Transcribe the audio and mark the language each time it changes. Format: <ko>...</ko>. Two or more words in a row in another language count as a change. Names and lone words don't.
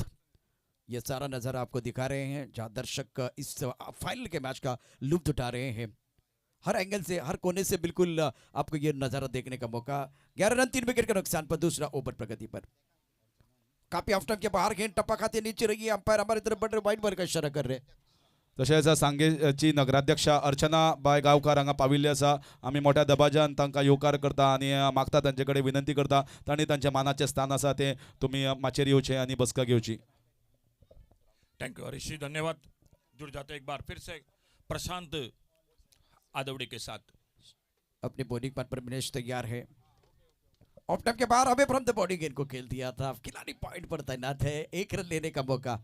<hi>ये सारा नज़ारा आपको दिखा रहे हैं, जहाँ दर्शक इस फाइनल के मैच का लुत्फ उठा रहे हैं। हर एंगल से, हर कोने से बिल्कुल आपको ये नज़ारा देखने का मौका। 11 रन 3 विकेट के नुकसान पर दूसरा ओवर प्रगति पर। काफी</hi> <en>off time</en> <hi>के बाहर गेंद टप्पा खाते नीचे रही है, अंपायर हमारी तरफ बढ़ रहे,</hi> <en>wide ball</en> <hi>का इशारा कर रहे।</hi> <kok>तशेंच सांगेची नगराध्यक्षा अर्चना बाय गांवकार हांगा पाविल्ली आसा। आमी मोठ्या दबाज्यान तांकां येवकार करता आनी मागता, तांचे कडेन विनंती करता, तांणी तांचे मानाचें स्थान आसा ते तुमी माचेर येवचें आनी बसका घेवची।</kok> <en>thank you</en> <hi>हरीश जी, धन्यवाद। जुड़ जाते एक बार फिर से प्रशांत आदवड़ी के साथ। अपने</hi> <en>bowling part</en> <hi>पर विनेश तैयार है।</hi> <en>off time</en> <hi>के बाहर हमें</hi> <en>from the body</en> <hi>गेंद को खेल दिया था, खिलाड़ी पॉइंट पर तैनात है, 1 रन लेने का मौका।</hi>